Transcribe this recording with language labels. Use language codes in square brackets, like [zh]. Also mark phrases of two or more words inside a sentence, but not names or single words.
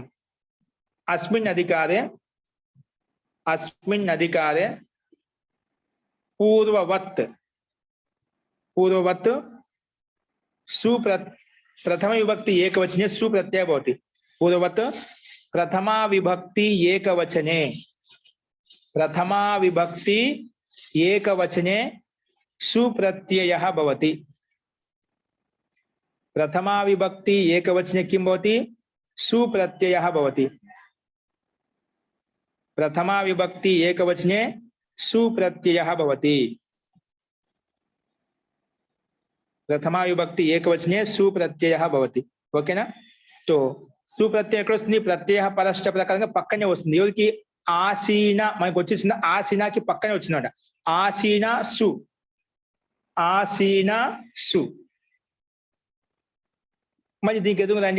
[sa] అస్మిన్ అధికారే పూర్వవత్ ప్రథమ విభక్తి ఏకవచనే సుప్రత్యయ భవతి. పూర్వవత్ ప్రథమా విభక్తి ఏకవచనే प्रथमा विभक्ति एकवचने सुप्रत्ययः भवति। प्रथमा विभक्ति एकवचने किं भवति? सुप्रत्ययः भवति। प्रथमा विभक्ति एकवचने सुप्रत्ययः भवति। प्रथमा विभक्ति एकवचने सुप्रत्ययः भवति। [te] ఓకేనా? तो సుప్రత్యయం ఎక్కడ వస్తుంది? ప్రత్యయ పరష్ట ప్రకారంగా పక్కనే వస్తుంది. ఎవరికి? ఆసీన మనకు వచ్చేసింది. ఆసీనాకి పక్కనే వచ్చిందట. ఆసీన సు, ఆసీన సు. మరి దీనికి ఎదుగు రండి.